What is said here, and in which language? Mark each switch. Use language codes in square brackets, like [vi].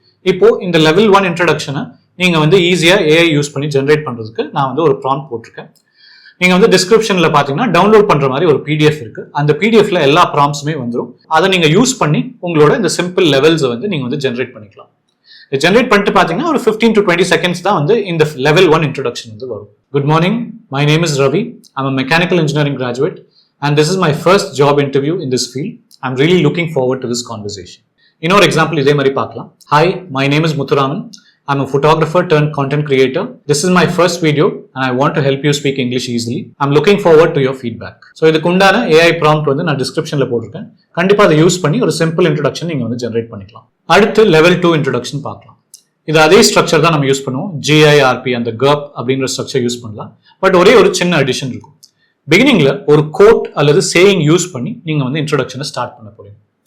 [ta] இப்போ இந்த லெவல் 1 இன்ட்ரோடக்ஷனை நீங்க வந்து ஈஸியா AI யூஸ் பண்ணி ஜென்ரேட் பண்றதுக்கு நான் வந்து ஒரு ப்ராம்ப்ட் போட்டிருக்கேன். நீங்க வந்து டிஸ்கிரிப்ஷன்ல பாத்தீங்கன்னா டவுன்லோட் பண்ற மாதிரி ஒரு PDF இருக்கு. அந்த PDFல எல்லா ப்ராம்ப்ஸுமே வந்துடும். அதை நீங்க யூஸ் பண்ணி உங்களோட இந்த சிம்பிள் லெவல்ஸை வந்து நீங்க வந்து ஜென்ரேட் பண்ணிக்கலாம். ஜென்ரேட் பண்ணிட்டு பாத்தீங்கன்னா ஒரு 15 to 20 seconds தான் வந்து இந்த லெவல் 1 இன்ட்ரோடக்ஷன் வந்து வரும். [en] Good morning, my name is Ravi. I'm a mechanical engineering graduate and this is my first job interview in this field. I'm really looking forward to this conversation. [ta] இன்னொரு example இதே மாதிரி பார்க்கலாம். [en] Hi, my name is Muthuraman. I'm a photographer turned content creator. This is my first video and I want to help you speak English easily. I'm looking forward to your feedback. [ta] So இதுக்கு உண்டான AI prompt வந்து நான் டிஸ்கிரிப்ஷன்ல போட்டிருக்கேன். கண்டிப்பா அதை use பண்ணி ஒரு சிம்பிள் இன்ட்ரோடக்ஷன் நீங்க வந்து ஜென்ரேட் பண்ணிக்கலாம். அடுத்து லெவல் 2 இன்ட்ரோடக்ஷன் பார்க்கலாம். இது அதே ஸ்ட்ரக்சர் தான் நம்ம யூஸ் பண்ணுவோம். GIRP அந்த GIRP அப்படிங்கிற ஸ்ட்ரக்சர் யூஸ் பண்ணலாம். பட் ஒரே ஒரு சின்ன அடிஷன் இருக்கும். பிகினிங்ல ஒரு கோட் அல்லது சேயிங் யூஸ் பண்ணி நீங்க வந்து இன்ட்ரோடக்ஷனை ஸ்டார்ட் பண்ண போறீங்க.